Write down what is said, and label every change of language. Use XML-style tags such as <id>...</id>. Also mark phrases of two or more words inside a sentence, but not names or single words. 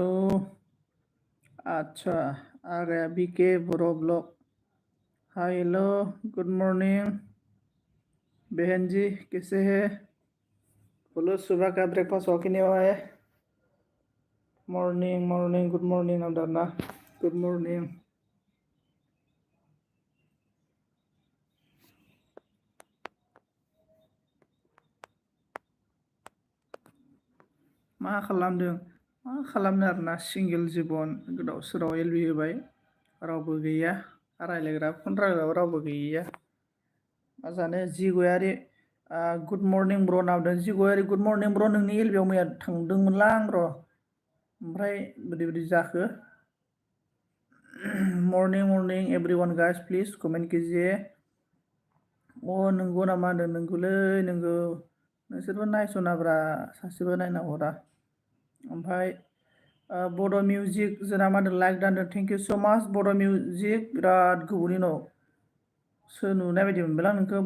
<hi>अच्छा, आ गया बीके ब्रो ब्लॉग।</hi> <en>hi hello, good morning</en> <hi>बहन जी, कैसे है? बोलो सुबह का ब्रेकफास्ट हो कि नहीं हुआ है?</hi> <en>morning morning, good morning नवदाना, good morning.</en> <brx>मा खालामदों? मा खालामनो आरोना, सिंगेल जिबन गोदाव सोराव एलबि होबाय, रावबो गैया, रायलायग्रा फन रायलायग्रा रावबो गैया। मा जानो जिगयारि</brx> <en>good morning bro</en> <brx>नावदों। जिगयारि</brx> <en>good morning bro,</en> <brx>नोंनि एलबियाव मैया थांदोंमोनलां र', ओमफ्राय बोरै बोरै जाखो?</brx> <en>morning morning everyone guys, please comment कीजिए।</en> <brx>नंगौ नामा होनदों? नंगौलै नंगौ, नोंसोरबो नायस'नाब्रा, सासेबो नायना हरा। ओमफ्राय बड' मिउजिक जोंना मा होनदों लाइक दानदों,</brx> <en>thank you so much</en> <brx>बड' मिउजिक। बिराद गोबावनि उनाव सो नुनाय बायदि मोनबाय आं नोंखौ।</brx>